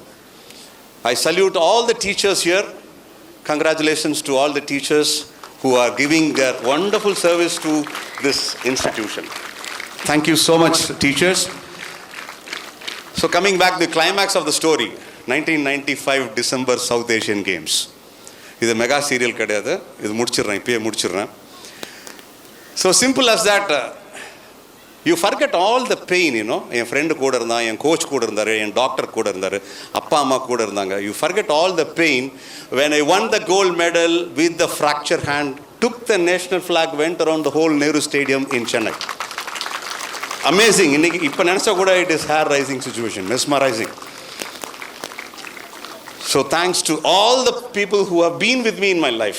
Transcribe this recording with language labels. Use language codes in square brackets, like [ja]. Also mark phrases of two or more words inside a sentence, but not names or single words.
[en] I salute all the teachers here. Congratulations to all the teachers who are giving their wonderful service to this institution. Thank you so much, teachers. So coming back to the climax of the story, 1995 December South Asian Games. This is a mega serial kadiyadu. [ta] இது முடிச்சிறேன், இப்ப முடிச்சிறேன். [en] So simple as that. You forget all the pain, you know. My friend [ta] கூட இருந்தா, [en] my coach [ta] கூட இருந்தாரு, [en] my doctor [ta] கூட இருந்தாரு, அப்பா அம்மா கூட இருந்தாங்க. [en] You forget all the pain when I won the gold medal with the fractured hand, took the national flag, went around the whole Nehru Stadium in Chennai. Amazing. [ta] இப்ப நெனச்சா கூட [en] it is hair rising situation, mesmerizing. So thanks to all the people who have been with me in my life.